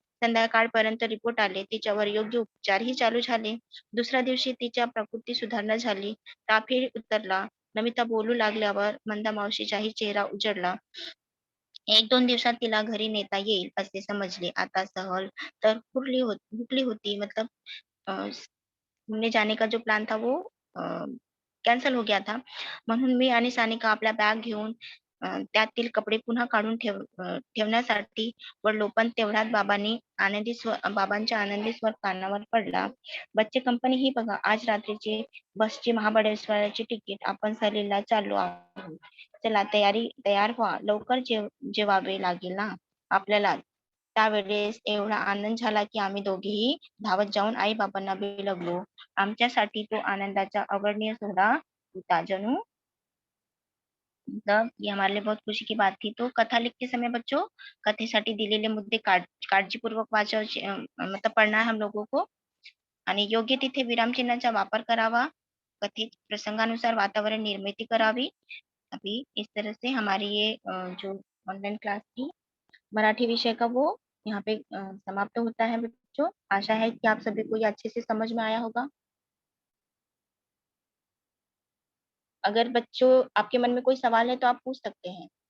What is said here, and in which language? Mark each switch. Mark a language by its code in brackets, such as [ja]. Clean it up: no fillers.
[mr] संध्याकाळपर्यंत रिपोर्ट आले. तिच्यावर योग्य उपचारही चालू झाले. दुसऱ्या दिवशी तिच्या प्रकृती सुधारणा झाली. तापही उतरला. नमिता बोलू लागल्यावर मंदा मावशीचाही चेहरा उजळला. 1-2 दिवसात तिला घरी नेता येईल असे समजले. आता सहल तर हुकली होती. [hi] मतलब घूमने जाने का जो प्लान था वो कॅन्सल हो गया था. [mr] म्हणून मी आणि सानिका आपल्या बॅग घेऊन त्यातील कपडे पुन्हा काढून ठेवण्यासाठी पडलो. पण तेवढ्यात बाबांच्या आनंदी स्वर कानावर पडला. बच्चे कंपनी ही बघा, आज रात्रीची बसची महाबळेश्वरची तिकीट. आपण सहलीला चाललो आहोत. चला तयार व्हा. लवकर जेवावे लागेल ना आपल्याला. त्यावेळेस एवढा आनंद झाला की आम्ही दोघेही धावत जाऊन आई बाबांना बिलगलो. आमच्यासाठी तो आनंदाचा अवर्णनीय सोहळा होता. [hi] जणू मतलब ये हमारे लिए बहुत खुशी की बात थी. तो कथा लिखते समय बच्चों [mr] कथेसाठी दिलेले मुद्दे काळजीपूर्वक वाचायचे, [hi] मतलब पढ़ना है हम लोगों को [mr] आणि योग्य तिथे विरामचिन्हाचा वापर करावा. कथेत प्रसंगानुसार वातावरण निर्मिती करावी. [hi] अभी इस तरह से हमारी ये जो ऑनलाइन क्लास थी मराठी विषय का वो यहाँ पे समाप्त होता है बच्चों। आशा है कि आप सभी को ये अच्छे से समझ में आया होगा। अगर बच्चों आपके मन में कोई सवाल है तो आप पूछ सकते हैं।